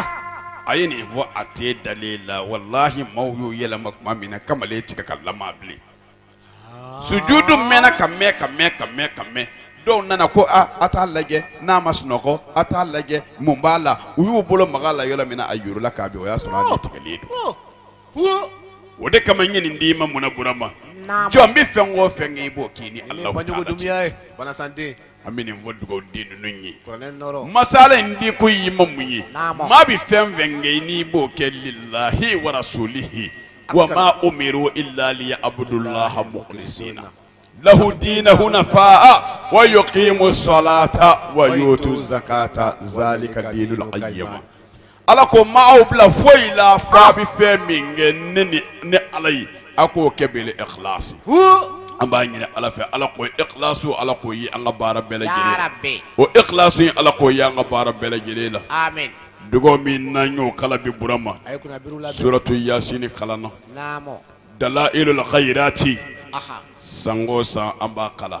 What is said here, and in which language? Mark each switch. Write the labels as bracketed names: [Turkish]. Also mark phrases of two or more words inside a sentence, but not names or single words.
[Bambara] a ye nin fɔ a tɛ dalen la walahi maaw y'o yɛlɛma tuma min na kamalen tigɛ ka lama bilen sujudu mɛnna ka mɛn dɔw nana ko a t'a lajɛ n'a ma sunɔgɔ a t'a lajɛ mun b'a la u y'u bolo maga la yɔrɔ min na a yurula k'a bɛn o y'a sɔrɔ a ɲɛtigɛlen don o de kama n ye nin d'i ma munna Burama jɔn n bɛ fɛn o fɛn kɛ i b'o k'i ni Alahu Taala cɛ an bɛ nin fɔ dugawuden ninnu ye masala in di ko y'i ma mun ye maa bɛ fɛn fɛn kɛ i n'i b'o kɛ [Arabic] لله ورسوله وما أمروا إلا ليعبدوا الله مخلصين له دينه نفاء ويقيم الصلاة ويؤتوا الزكاة ذلك دين القيم [Bambara] ala ko maaw bila foyi la fa bi fɛn min kɛ ne ala ye a k'o kɛ bele ikhlasi an b'a ɲini ala fɛ ala k'o ikhlasu ala k'o ye an ka baara bɛɛ lajɛlen o ikhlasu in ala k'o ye an ka baara bɛɛ lajɛlen la amin dugaw min n'an y'o kala bi Burama suratu Yasini kalanna dalailul khayrati sango san an b'a kala